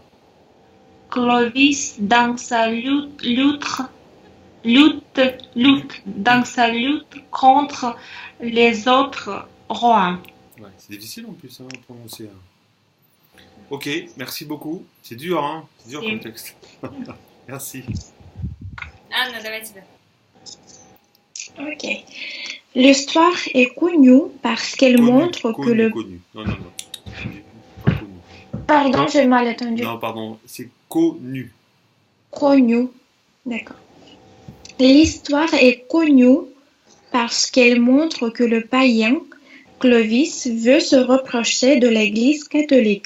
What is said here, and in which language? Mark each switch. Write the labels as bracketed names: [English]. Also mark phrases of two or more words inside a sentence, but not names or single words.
[French] Clovis dans sa lutte dans sa lutte contre les autres rois. Ouais, c'est difficile en plus à prononcer. Hein. Ok, merci beaucoup. C'est dur, hein? C'est dur comme texte. Merci. [Russian] Анна, давай тебя. [French] Ok. L'histoire est connue parce qu'elle montre que le... Connu. Non. Pas connu. Pardon, j'ai mal entendu. Non, pardon, c'est connu. Connue. D'accord. L'histoire est connue parce qu'elle montre que le païen Clovis veut se rapprocher de l'Église catholique.